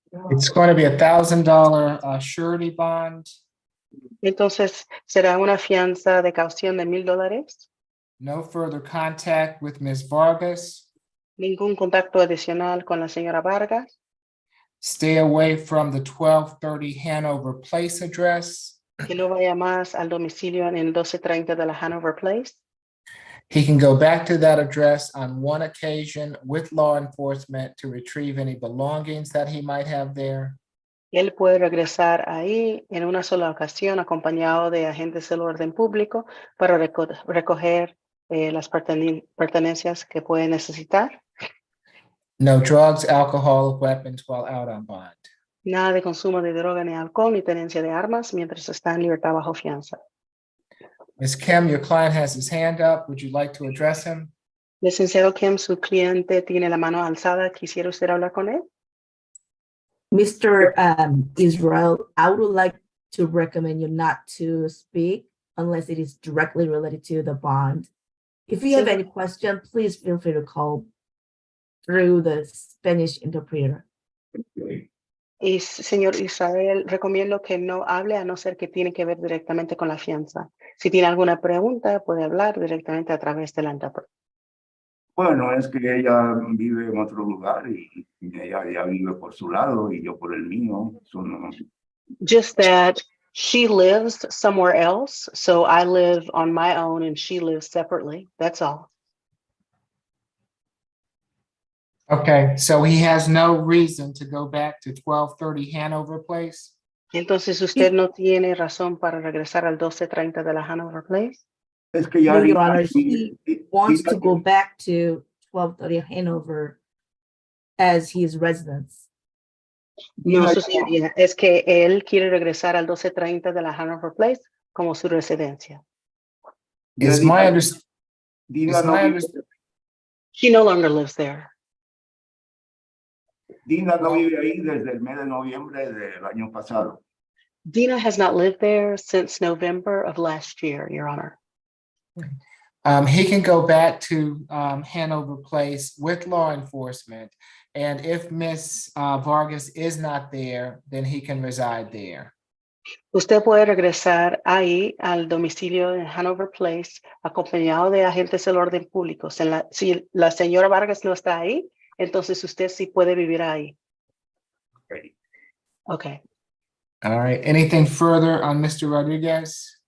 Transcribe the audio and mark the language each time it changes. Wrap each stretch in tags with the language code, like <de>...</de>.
<en>It's going to be $1,000 surety bond.</en> <es>Entonces, será una fianza de caución de $1,000.</es> <en>No further contact with Ms. Vargas.</en> <es>Ningún contacto adicional con la señora Vargas.</es> <en>Stay away from the 1230 Hanover Place address.</en> <es>Que no vaya más al domicilio en el 1230 de la Hanover Place.</es> <en>He can go back to that address on one occasion with law enforcement to retrieve any belongings that he might have there.</en> <es>Él puede regresar ahí en una sola ocasión acompañado de agentes del orden público para recoger las pertenencias que puede necesitar.</es> <en>No drugs, alcohol, weapons while out on bond.</en> <es>Nada de consumo de droga ni alcohol ni tenencia de armas mientras está en libertad bajo fianza.</es> <en>Ms. Kim, your client has his hand up. Would you like to address him?</en> <es>Licenciado Kim, su cliente tiene la mano alzada. ¿Quisiera usted hablar con él?</es> <en>Mr. Israel, I would like to recommend you not to speak unless it is directly related to the bond. If you have any question, please feel free to call through the Spanish interpreter.</en> <es>Y señor Israel, recomiendo que no hable a no ser que tiene que ver directamente con la fianza. Si tiene alguna pregunta, puede hablar directamente a través de la intérprete. Bueno, es que ella vive en otro lugar y ella ya vive por su lado y yo por el mío.</es> <en>Just that she lives somewhere else, so I live on my own and she lives separately. That's all. Okay, so he has no reason to go back to 1230 Hanover Place?</en> <es>Entonces, ¿usted no tiene razón para regresar al 1230 de la Hanover Place? Es que ya</es> <en>No, Your Honor, he wants to go back to 1230 Hanover as his residence.</en> <es>No, su señoría, es que él quiere regresar al 1230 de la Hanover Place como su residencia.</es> <en>Is my He no longer lives there.</en> <es>Dina no vive ahí desde el mes de noviembre del año pasado.</es> <en>Dina has not lived there since November of last year, Your Honor. He can go back to Hanover Place with law enforcement. And if Miss Vargas is not there, then he can reside there.</en> <es>Usted puede regresar ahí al domicilio en Hanover Place acompañado de agentes del orden público. Si la señora Vargas no está ahí, entonces usted sí puede vivir ahí.</es> <en>Okay. All right. Anything further on Mr. Rodriguez?</en>